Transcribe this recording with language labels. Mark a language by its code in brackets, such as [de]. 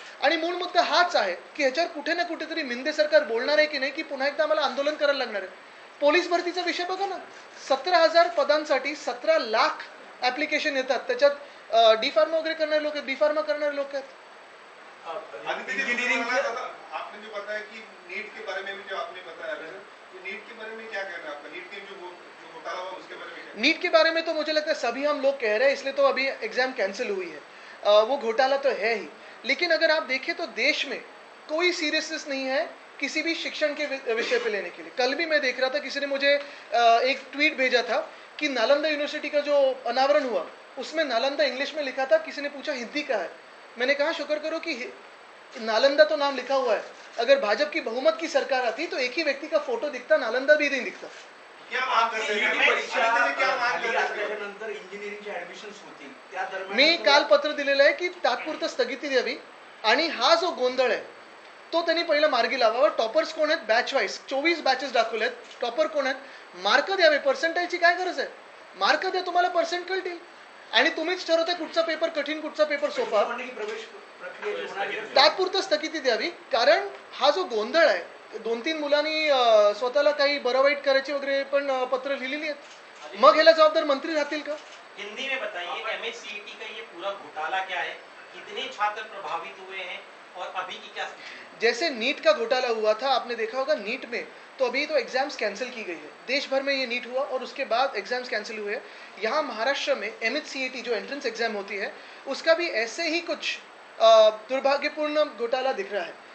[mr] आणि मूळ मुद्दा हाच आहे की ह्याच्यावर कुठे ना कुठेतरी मिंदे सरकार बोलणार आहे की नाही, की पुन्हा एकदा आम्हाला आंदोलन करायला लागणार आहे. पोलीस भरतीचा विषय बघा ना, 17,000 पदांसाठी 17 लाख ऍप्लिकेशन येतात. त्याच्यात डी फार्मा वगैरे करणारे लोक आहेत, बी फार्मा करणारे लोक आहेत. [hi] इंजीनियरिंग आपने जो बताया कि नीट के बारे में भी जो आपने बताया तो नीट के बारे में क्या कहना है आपका? नीट के जो घोटाला हुआ उसके बारे में क्या? नीट के बारे में तो मुझे लगता है सभी हम लोग कह रहे हैं, इसलिए तो अभी एग्जाम कैंसिल हुई है. वो घोटाला तो है ही, लेकिन अगर आप देखें तो देश में कोई सीरियसनेस नहीं है किसी भी शिक्षण के विषय पे लेने के लिए. कल भी मैं देख रहा था, किसी ने मुझे एक ट्वीट भेजा था कि नालंदा यूनिवर्सिटी का जो अनावरण हुआ उसमें नालंदा इंग्लिश में लिखा था, किसी ने पूछा हिंदी का है. मैंने कहा शुक्र करो कि नालंदा तो नाम लिखा हुआ है. अगर भाजपा की बहुमत की सरकार आती तो एक ही व्यक्ति का फोटो दिखता, नालंदा भी नहीं दिखता. क्या मांग करते हैं? क्या मांग करते हैं? [mr] नंतर इंजिनिअरिंगचे ऍडमिशन्स होतील त्या दरम्यान मी काल पत्र दिलेलं आहे की तात्पुरतं स्थगिती द्यावी आणि हा जो गोंधळ आहे तो त्यांनी पहिला मार्गी लावावा. टॉपर्स कोण आहेत? बॅच वाईज 24 बॅचेस दाखवले आहेत. टॉपर कोण आहेत? मार्क द्यावे. पर्सेंटाईलची काय गरज आहे? मार्क द्या, तुम्हाला पर्सेंट कळतील आणि तुम्हीच ठरवता कुठचा पेपर कठीण, कुठचा पेपर सोपा. प्रवेश प्रक्रिया जी होणार आहे तात्पुरतं स्थगिती द्यावी, कारण हा जो गोंधळ आहे, 2-3 मुलांनी स्वतःला काही बरं वाईट करायची वगैरे पण पत्र लिहिलेली आहेत. मग ह्याला जबाबदार मंत्री राहतील का? [hi] हिंदी में बताइए एमएससीईटी का ये पूरा घोटाला क्या है, कितने छात्र प्रभावित हुए हैं और अभी की क्या स्थिति है? जैसे नीट का घोटाला हुआ था, आपने देखा होगा नीट में, तो अभी तो एग्जाम्स कैंसिल की गई है. देश भर में ये नीट हुआ और उसके बाद एग्जाम्स कैंसिल हुए. यहाँ महाराष्ट्र में एमएचसीईटी जो एंट्रेंस एग्जाम होती है उसका भी ऐसे ही कुछ दुर्भाग्यपूर्ण घोटाला दिख रहा है.